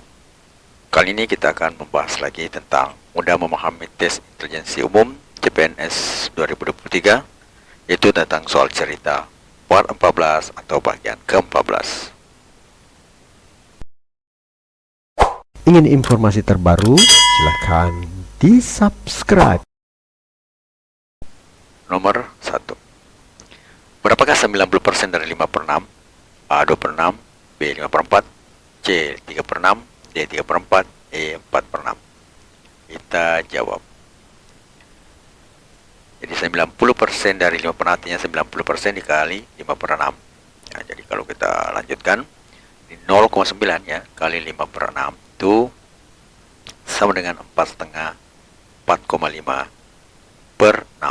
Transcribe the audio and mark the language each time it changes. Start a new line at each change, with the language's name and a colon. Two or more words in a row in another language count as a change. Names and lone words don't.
Indonesian: Kali ini kita akan membahas lagi tentang mudah memahami tes intelijensi umum CPNS 2023, yaitu tentang soal cerita part 14 atau bagian ke-14. Ingin informasi terbaru? Silahkan di-subscribe. Nomor 1. Berapakah 90% dari 5 per 6? A 2 per 6, B 5 per 4, C 3 per 6, D 3 per 4, E 4 per 6. Kita jawab. Jadi 90% dari 5 per 6 artinya 90% dikali 5 per 6. Nah, jadi kalau kita lanjutkan, 0,9 ya, kali 5 per 6 itu sama dengan 4,5 per 6.